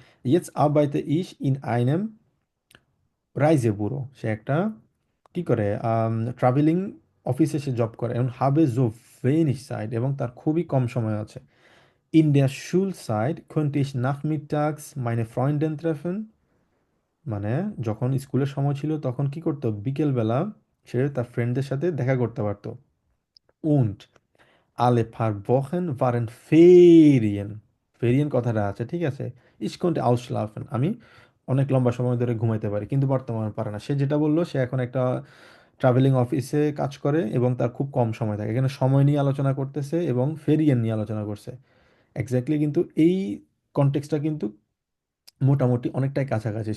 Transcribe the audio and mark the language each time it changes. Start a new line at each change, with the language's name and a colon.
Bangla: Yeats আরবাইতে ইশ in আইনেম রাইজেবুরো, সে একটা কি করে, ট্রাভেলিং অফিসে সে জব করে, এবং হাবে জো wenig Zeit, এবং তার খুবই কম সময় আছে।
German: In der Schulzeit könnte ich nachmittags meine Freundin treffen,
Bangla: মানে যখন স্কুলের সময় ছিল তখন কি করতো, বিকেলবেলা সে তার ফ্রেন্ডদের সাথে দেখা করতে পারতো।
German: Und alle paar Wochen waren Ferien,
Bangla: ফেরিয়েন কথাটা আছে, ঠিক আছে।
German: Ich konnte ausschlafen,
Bangla: আমি অনেক লম্বা সময় ধরে ঘুমাইতে পারি, কিন্তু বর্তমানে পারে না। সে যেটা বললো, সে এখন একটা ট্রাভেলিং অফিসে কাজ করে এবং তার খুব কম সময় থাকে। এখানে সময় নিয়ে আলোচনা করতেছে এবং ফেরিয়েন নিয়ে আলোচনা করছে। এক্স্যাক্টলি, কিন্তু এই কনটেক্সটটা কিন্তু মোটামুটি অনেকটাই কাছাকাছি।